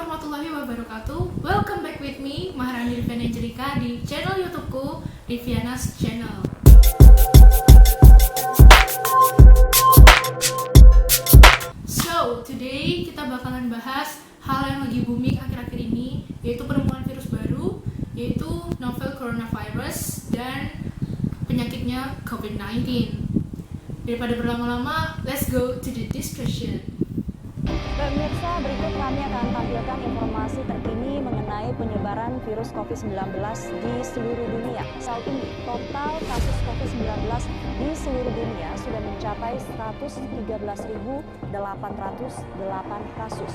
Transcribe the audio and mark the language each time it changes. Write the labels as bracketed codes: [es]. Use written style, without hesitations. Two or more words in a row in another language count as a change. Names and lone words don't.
[ar] ورحمة الله وبركاته. [en] Welcome back with me, Maharani Riviana Angelika, [id] di channel YouTubeku, [en] Riviana's Channel. So, today [id] kita bakalan bahas hal yang lagi booming akhir-akhir ini, yaitu penemuan virus baru, yaitu [en] novel coronavirus [id] dan penyakitnya COVID-19. Daripada berlama-lama, [en] let's go to the discussion. [id] Pemirsa, berikut kami akan tampilkan informasi terkini mengenai penyebaran virus COVID-19 di seluruh dunia. Saat ini, total kasus COVID-19 di seluruh dunia sudah mencapai 113.808 kasus.